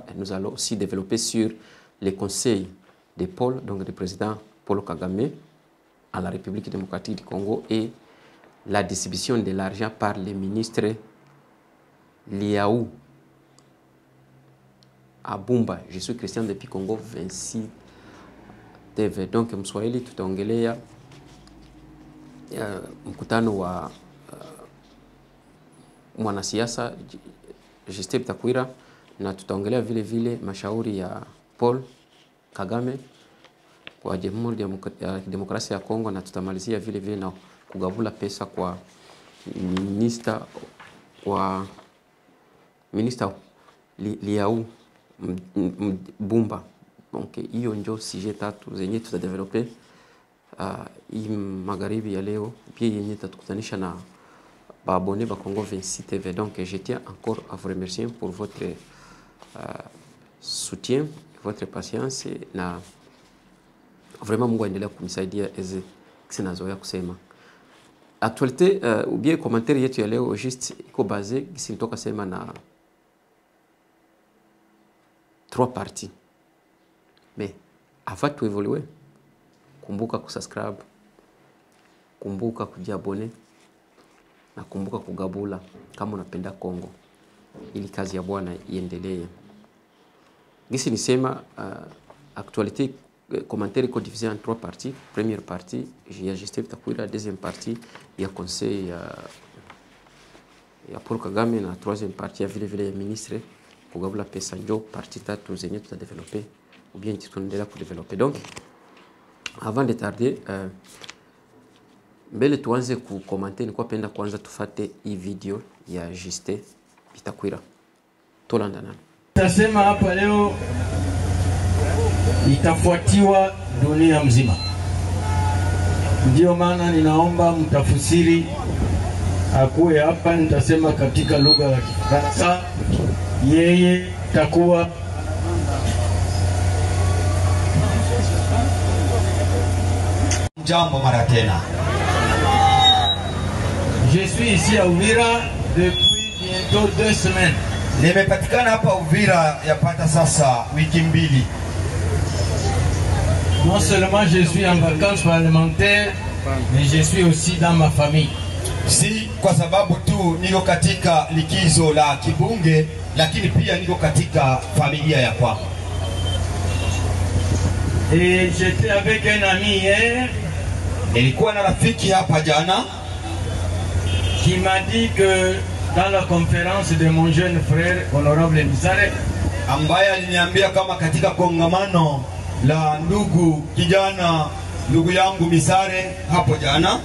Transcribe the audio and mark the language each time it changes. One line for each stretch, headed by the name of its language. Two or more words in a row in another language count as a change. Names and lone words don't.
French: Nous allons aussi développer sur les conseils de Paul, donc du président Paul Kagame à la République démocratique du Congo et la distribution de l'argent par les ministres Liaou Abumba. Je suis Christian depuis Congo 26 TV.
Swahili: Donc Mswahili tutaongelea mkutano wa mwanasiasa Justin Bitakwira na tutaongelea vile vile mashauri ya Paul Kagame kwa Jamhuri ya Demokrasia ya Kongo na tutamalizia vile vile na kugavula pesa kwa minister Liaou Bumba. Donc hiyo ndio sujet tatu zenye tutadeveloper hii magharibi ya leo, pia yenye tatukutanisha na baabone ba Congo 26 TV.
French: Donc je tiens encore à vous remercier pour votre soutien, votre patience
Swahili: na vraiment Mungu aendelea kunisaidia eze sinazoea kusema.
French: Actualité ou bien commentaire
Swahili: yetu ya leo juste iko basé kisinitoka sema na 3 parties.
French: Mais avant de évoluer,
Swahili: kumbuka kusubscribe, kumbuka kujiabone na kumbuka kugabula kama unapenda Kongo ili kazi ya Bwana iendelee. Gisi nisema
French: actualité commentaire
Swahili: iko
French: divisé en 3 parties. Première partie, j'ai Justin Bitakwira, deuxième partie, il y a conseil
Swahili: ya Paul Kagame na
French: troisième partie
Swahili: ya vile vile ya ministre kugabula pesa njo partie tatu zenye tutadeveloper
French: ou bien
Swahili: tutaendelea kudeveloper.
French: Donc avant de tarder
Swahili: mbele tuanze kukomante, nilikuwa penda kwanza tufate hii video ya Justin Bitakwira.
Lingala: Tolanda nani
Swahili: tasema hapa leo itafuatiwa dunia mzima. Ndio maana ninaomba mtafsiri akuwe hapa, nitasema katika lugha ya Kifaransa, yeye takuwa jambo mara tena.
French: Je suis ici à Uvira depuis bientôt 2 semaines.
Swahili: Nimepatikana hapa Uvira yapata sasa wiki mbili.
French: Non seulement je suis en vacances parlementaires, mais je suis aussi dans ma famille.
Swahili: Si kwa sababu tu niko katika likizo la kibunge, lakini pia niko katika familia ya kwangu.
French: Et j'étais avec un ami hier.
Swahili: Nilikuwa na rafiki hapa jana
French: qui m'a dit que dans la conférence de mon jeune frère honorable Misare,
Swahili: ambaye aliniambia kama katika kongamano la ndugu yangu Misare hapo jana,